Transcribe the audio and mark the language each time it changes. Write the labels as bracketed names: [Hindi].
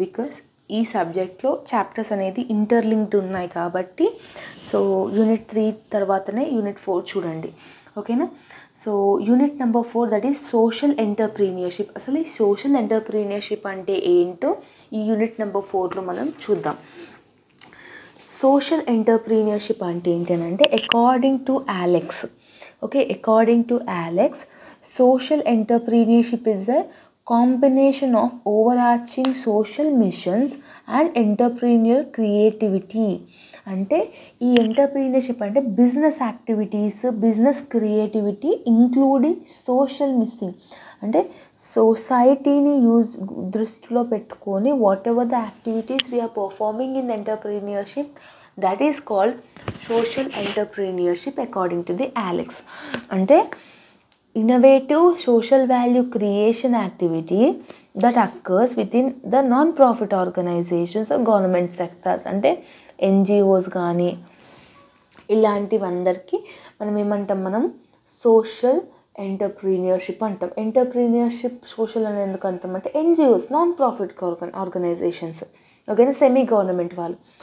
[Telugu] Because ఈ సబ్జెక్ట్లో chapters అనేది ఇంటర్లింక్డ్ ఉన్నాయి కాబట్టి. సో యూనిట్ 3 తర్వాతనే యూనిట్ 4 చూడండి, ఓకేనా. [English] So unit number 4 that is social entrepreneurship. [Telugu] అసలు ఈ సోషల్ ఎంటర్‌ప్రెన్యూర్‌షిప్ అంటే ఏంటో ఈ యూనిట్ నెంబర్ 4లో మనం చూద్దాం. సోషల్ ఎంటర్‌ప్రెన్యూర్‌షిప్ అంటే ఏంటంటే according to Alex, [English] Okay, according to Alex social entrepreneurship is a combination of overarching social missions and entrepreneurial creativity. [Telugu] అంటే ఈ [English] entrepreneurship [Telugu] అంటే [English] Business activities, business creativity including social missing. [Telugu] అంటే సొసైటీని దృష్టిలో పెట్టుకొని [English] Whatever the activities we are performing in entrepreneurship that is called social entrepreneurship according to the Alex. [Telugu] అంటే [English] innovative social value creation activity that occurs within the non-profit organizations or government sectors. [Telugu] అంటే NGOs కానీ ఇలాంటివందరికీ మనం ఏమంటాం, మనం social entrepreneurship అంటాం. Entrepreneurship social అని ఎందుకు అంటాం అంటే ఎన్జిఓస్, నాన్ ప్రాఫిట్ ఆర్గనైజేషన్స్, ఓకేనా, సెమీ గవర్నమెంట్ వాళ్ళు.